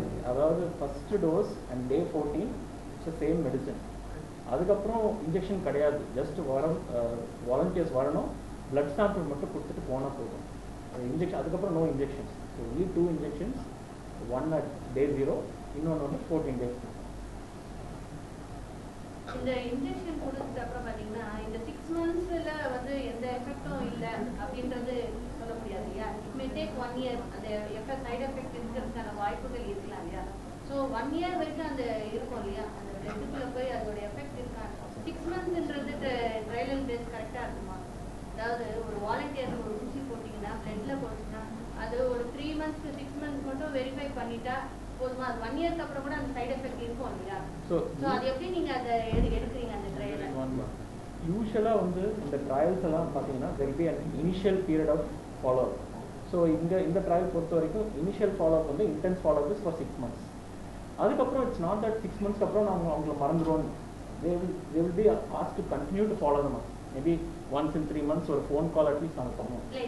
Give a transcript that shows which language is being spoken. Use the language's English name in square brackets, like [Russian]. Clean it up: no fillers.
[English] அதாவது first dose and day 14 it's same medicine. [Tamil] அதுக்கப்புறம் injection கிடையாது, ஜஸ்ட் வாலண்டியர்ஸ் வரணும், பிளட் சாம்பிள் மட்டும் கொடுத்துட்டு போனால் போதும். [English] Injection அதுக்கப்புறம் no injections. So only 2 injections, one at day 0, [Tamil] இன்னொன்று வந்து [English] 14 days. [Tamil] இந்த இன்ஜெக்ஷன் கொடுத்ததுக்கு அப்புறம் பார்த்தீங்கன்னா இந்த 6 monthsல வந்து எந்த எஃபெக்டும் இல்லை அப்படின்றது சொல்ல முடியாது இல்லையா? [English] it may take [Tamil] 1 year அந்த சைடு எஃபெக்ட் இருக்கிறதுக்கான வாய்ப்புகள் இருக்கலாம் இல்லையா? ஸோ 1 year வரைக்கும் அந்த இருக்கும் இல்லையா, அந்த பிளட்டுக்குள்ள போய் அதோட எஃபெக்ட் இருக்கா? 6 monthsன்றது ட்ரையல் அண்ட் டெஸ்ட் கரெக்டாக இருக்குமா? அதாவது ஒரு வாலண்டியர் ஒரு ஊசி போட்டிங்கன்னா பிளட்ல போச்சுன்னா அது ஒரு 3 months to 6 months மட்டும் வெரிஃபை பண்ணிட்டா போதுமா? அது 1 yearக்கு அப்புறம் கூட அந்த சைடு எஃபெக்ட் இருக்கும் இல்லையா? ஸோ அது எப்படி நீங்கள் அதை எடுக்கிறீங்க அந்த ட்ரையலை? யூஸ்வலாக வந்து இந்த ட்ரையல்ஸ் எல்லாம் பார்த்தீங்கன்னா [English] there will be an initial period of follow-up. So [Tamil] இந்த ட்ரையல் பொறுத்த வரைக்கும் [English] Initial follow up வந்து intense follow up is for 6 months. [Tamil] அதுக்கப்புறம் [English] it's not that [Tamil] 6 months அப்புறம் நாங்கள் அவங்கள மறந்துடுவோம். [English] they will be asked to continue to follow them up. Maybe once in 3 months [Tamil] ஒரு ஃபோன் கால் அட்லீஸ்ட் நாங்கள் பண்ணுவோம்.